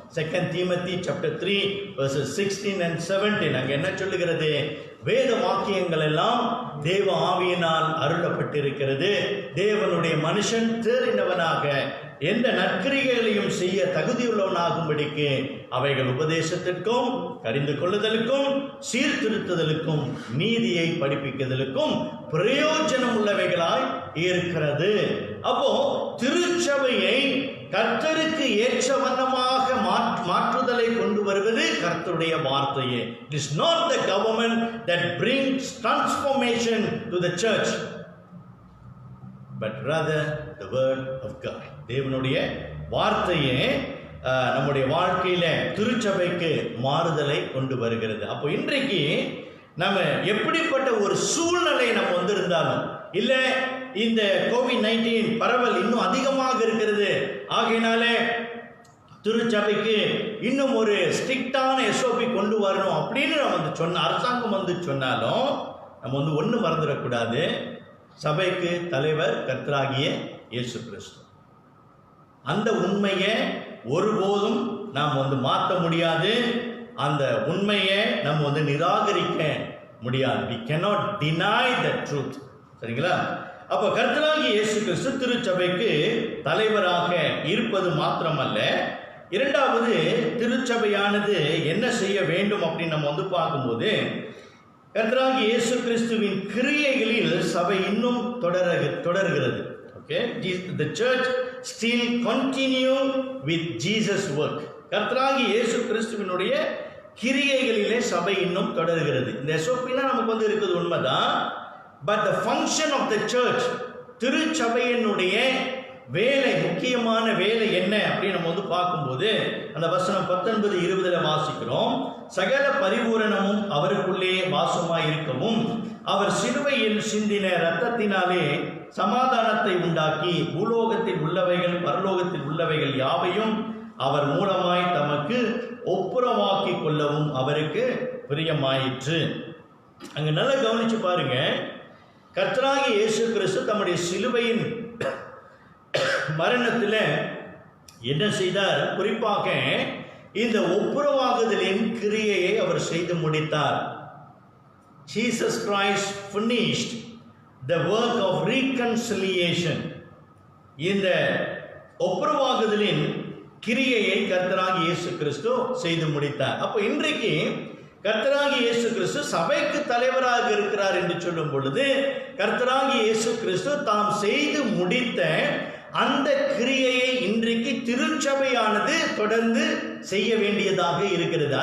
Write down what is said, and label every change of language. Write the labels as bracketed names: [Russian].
[English] 2 Timothy chapter 3 verses 16 and 17 [Tamil] அங்க என்ன சொல்லுகிறது? வேத வாக்கியங்கள் எல்லாம் தேவ ஆவியினால் அருளப்பட்டிருக்கிறது. தேவனுடைய மனுஷன் தேறினவனாக எந்த நற்கிரியைகளையும் செய்ய தகுதியுள்ளவனாகும்படிக்கு அவைகள் உபதேசத்திற்கும், அறிந்து கொள்ளுதலுக்கும், சீர்திருத்துதலுக்கும், நீதியை படிப்பிக்குதலுக்கும் பிரயோஜனம் உள்ளவைகளாய் இருக்கிறது. அப்போ திருச்சபையை கர்த்தருக்கு ஏற்ற வண்ணமாக மாற்றுதலை கொண்டு வருவது கர்த்தருடைய வார்த்தையே. [English] It is not the government that brings transformation to the church, but rather the word of God. [Tamil] தேவனுடைய வார்த்தையே நம்முடைய வாழ்க்கையில திருச்சபைக்கு மாறுதலை கொண்டு வருகிறது. அப்போ இன்றைக்கு நம்ம எப்படிப்பட்ட ஒரு சூழ்நிலை நம்ம இருந்தாலும், இல்லை இந்த COVID-19 பரவல் இன்னும் அதிகமாக இருக்கிறது, ஆகையினாலே திருச்சபைக்கு இன்னும் ஒரு ஸ்ட்ரிக்டான SOP கொண்டு வரணும் அப்படின்னு நம்ம அரசாங்கம் சொன்னாலும் நம்ம ஒன்று மறந்துடக்கூடாது. சபைக்கு தலைவர் கர்த்தராகிய இயேசு கிறிஸ்து. அந்த உண்மையை ஒருபோதும் நாம் மாற்ற முடியாது. அந்த உண்மையை நம்ம நிராகரிக்க முடியாது. [English] we cannot deny the truth. [Tamil] சரிங்களா? அப்போ கர்த்தராகிய இயேசு கிறிஸ்து திருச்சபைக்கு தலைவராக இருப்பது மாத்திரமல்ல, இரண்டாவது திருச்சபையானது என்ன செய்ய வேண்டும் அப்படின்னு நம்ம பார்க்கும்போது, கர்த்தராகிய இயேசு கிறிஸ்துவின் கிரியைகளில் சபை இன்னும் தொடர்கிறது. [English] Okay, the church still continue with Jesus work. [Tamil] கர்த்தராகிய இயேசு கிறிஸ்துவினுடைய கிரியைகளிலே சபை இன்னும் தொடர்கிறது. இந்த SOPனா நமக்கு இருக்குது உண்மைதான். But [English] the function of the church, [Tamil] திருச்சபையினுடைய வேலை, முக்கியமான வேலை என்ன அப்படின்னு நம்ம பார்க்கும்போது, அந்த வசனம் 19-20 வாசிக்கிறோம். சகல பரிபூரணமும் அவருக்குள்ளே வாசமாய் இருக்கவும், அவர் சிலுவையில் சிந்தின இரத்தத்தினாலே சமாதானத்தை உண்டாக்கி பூலோகத்தில் உள்ளவைகள் பரலோகத்தில் உள்ளவைகள் யாவையும் அவர் மூலமாய் தமக்கு ஒப்புரவாக்கி கொள்ளவும் அவருக்கு பிரியமாயிற்று. அங்க நல்லா கவனிச்சு பாருங்க, கர்த்தராகிய இயேசு கிறிஸ்து தம்முடைய சிலுவையின் மரணத்தில் என்ன செய்தார்? குறிப்பாக இந்த ஒப்புரவாகுதலின் கிரியையை அவர் செய்து முடித்தார். [English] Jesus Christ finished the work of reconciliation. [Tamil] இந்த ஒப்புரவாகுதலின் கிரியையை கர்த்தராகிய இயேசு கிறிஸ்து செய்து முடித்தார். அப்போ இன்றைக்கு கர்த்தராகிய இயேசு கிறிஸ்து சபைக்கு தலைவராக இருக்கிறார் என்று சொல்லும் பொழுது, கர்த்தராகிய இயேசு கிறிஸ்து தாம் செய்து முடித்த அந்த கிரியையை இன்றைக்கு திருச்சபையானது தொடர்ந்து செய்ய வேண்டியதாக இருக்கிறது.